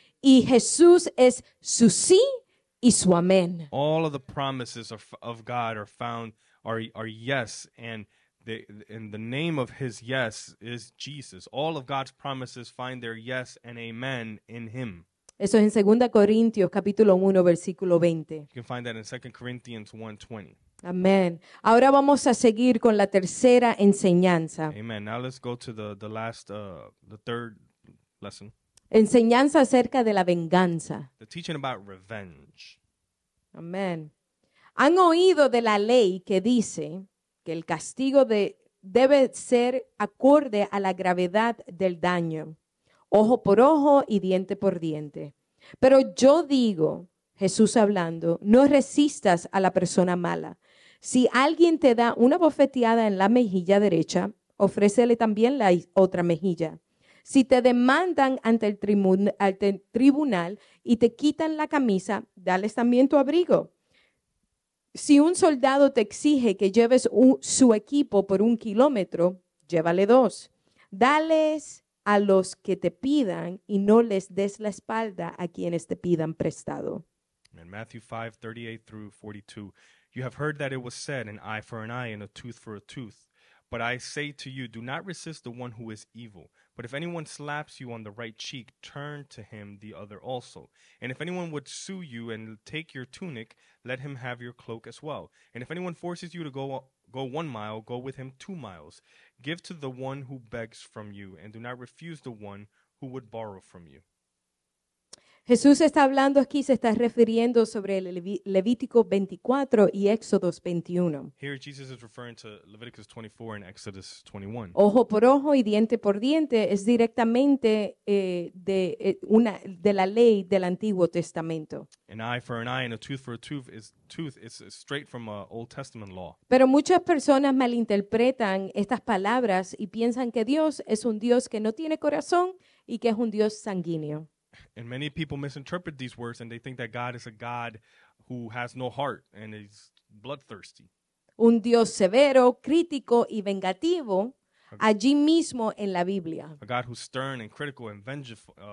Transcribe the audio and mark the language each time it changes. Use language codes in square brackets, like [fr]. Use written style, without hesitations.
[es] Y Jesús es su sí y su amén. [en] All of the promises of God are yes, and the name of his yes is Jesus. All of God's promises find their yes and amen in him. [es] Eso es en 2 Corintios capítulo 1 versículo 20. [en] You can find that in 2 Corinthians 1:20. [es] Amén. Ahora vamos a seguir con la tercera enseñanza. [en] Amen. Now let's go to the third lesson. [es] Enseñanza acerca de la venganza. [en] The teaching about revenge. [es] Amén. Han oído de la ley que dice que el castigo debe ser acorde a la gravedad del daño, ojo por ojo y diente por diente. Pero yo digo, Jesús hablando, no resistas a la persona mala. Si alguien te da una bofeteada en la mejilla derecha, ofrécele también la otra mejilla. Si te demandan ante el tribunal y te quitan la camisa, dales también tu abrigo. Si un soldado te exige que lleves su equipo por 1 kilómetro, llévale 2. Dales a los que te pidan y no les des la espalda a quienes te pidan prestado. [en] In Matthew 5:38 through 42, you have heard that it was said, an eye for an eye and a tooth for a tooth. But I say to you, do not resist the one who is evil. But if anyone slaps you on the right cheek, turn to him the other also. And if anyone would sue you and take your tunic, let him have your cloak as well. And if anyone forces you to go 1 mile, go with him 2 miles. Give to the one who begs from you, and do not refuse the one who would borrow from you. [es] Jesús está hablando aquí, se está refiriendo sobre el Levítico 24 y Éxodos 21. [en] Here Jesus is referring to Leviticus 24 and Exodus 21. [es] Ojo por ojo y diente por diente es directamente de la ley del Antiguo Testamento. [en] An eye for an eye and a tooth for a tooth is straight from Old Testament law. [es] Pero muchas personas malinterpretan estas palabras y piensan que Dios es un Dios que no tiene corazón y que es un Dios sanguíneo. [en] And many people misinterpret these words and they think that God is a God who has no heart and is bloodthirsty. [es] Un Dios severo, crítico y vengativo allí mismo en la Biblia. [en] A God who's stern and critical and vengeful.